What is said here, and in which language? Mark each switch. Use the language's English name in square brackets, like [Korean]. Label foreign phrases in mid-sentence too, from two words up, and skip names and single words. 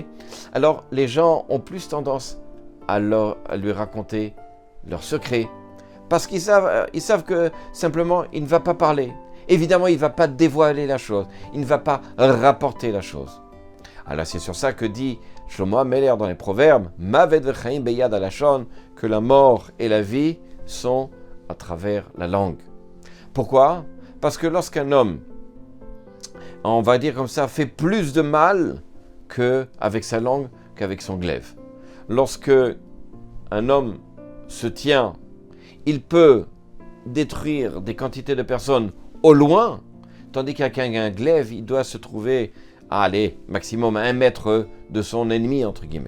[French] Alors, les gens ont plus tendance à lui raconter leurs secrets. Parce qu'ils savent que, simplement, il ne va pas parler. Évidemment, il ne va pas dévoiler la chose. Il ne va pas rapporter la chose. Alors, c'est sur ça que dit Shlomo Ameler dans les Proverbes, « [Hebrew] מוות וחיים ביד הלשון [French] » que la mort et la vie sont à travers la langue. Pourquoi? Parce que lorsqu'un homme, on va dire comme ça, fait plus de mal qu'avec sa langue qu'avec son glaive. Lorsque un homme se tient, il peut détruire des quantités de personnes au loin, tandis qu'avec un glaive, il doit se trouver à aller maximum à 1 mètre de son ennemi, entre guillemets.